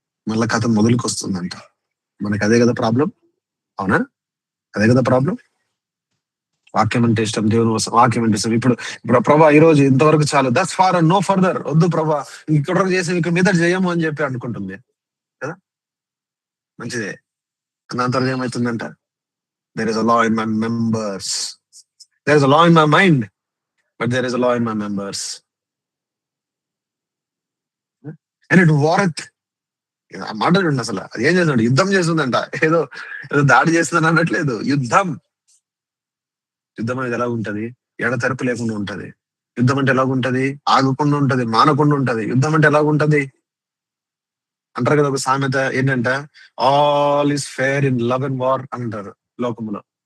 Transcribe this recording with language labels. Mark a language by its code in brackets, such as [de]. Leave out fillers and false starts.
[te] మళ్ళా కథ మొదలుకి వస్తుందంట. మనకి అదే కదా ప్రాబ్లం, అవునా? అదే కదా ప్రాబ్లం. వాక్యం అంటే ఇష్టం, దేవుని వాక్యం అంటే ఇష్టం. ఇప్పుడు ఇప్పుడు ప్రభా ఈ రోజు ఇంతవరకు చాలు, [en] thus far and no further, [te] వద్దు ప్రభా ఇక్కడ వరకు చేసి ఇక్కడ మీద చేయము అని చెప్పి అనుకుంటుంది కదా. మంచిదే. దాని తర్వాత ఏమవుతుందంట, [en] there is a law in my members, there is a law in my mind, but there is a law in my members, and it warreth. [te] ఆ మాట చూడండి, అసలు అది ఏం చేస్తుందంట, యుద్ధం చేస్తుందంట. ఏదో ఏదో దాడి చేస్తుందని అనట్లేదు, యుద్ధం. యుద్ధం అనేది ఎలా ఉంటది, ఎడతెరపు లేకుండా ఉంటది. యుద్ధం అంటే ఎలాగుంటది, ఆగకుండా ఉంటది, మానకుండా ఉంటది. యుద్ధం అంటే ఎలాగుంటది అంటారు కదా, ఒక సామెత ఏంటంట, [en] all is fair in love and war [te] అంటారు లోకములో.